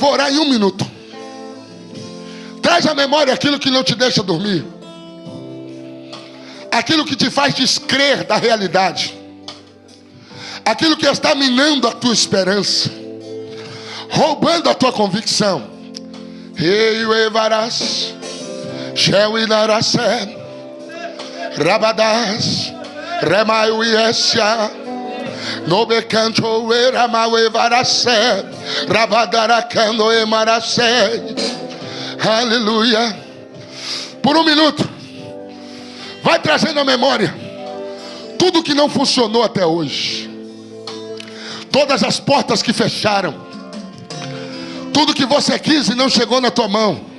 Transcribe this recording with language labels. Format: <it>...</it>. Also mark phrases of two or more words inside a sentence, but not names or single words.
<pt>Eu vou orar em um minuto. Traz à memória aquilo que não te deixa dormir, aquilo que te faz descrer da realidade, aquilo que está minando a tua esperança, roubando a tua convicção. Ei, o Evarás, Sheu Inarasé, Rabadás, Remaiu Iesia, Nobecanto Eramau Evarasé, Rabadaracando Emarasé. Aleluia. Por um minuto, vai trazendo à memória tudo que não funcionou até hoje, todas as portas que fecharam, tudo que você quis e não chegou na tua mão.</pt>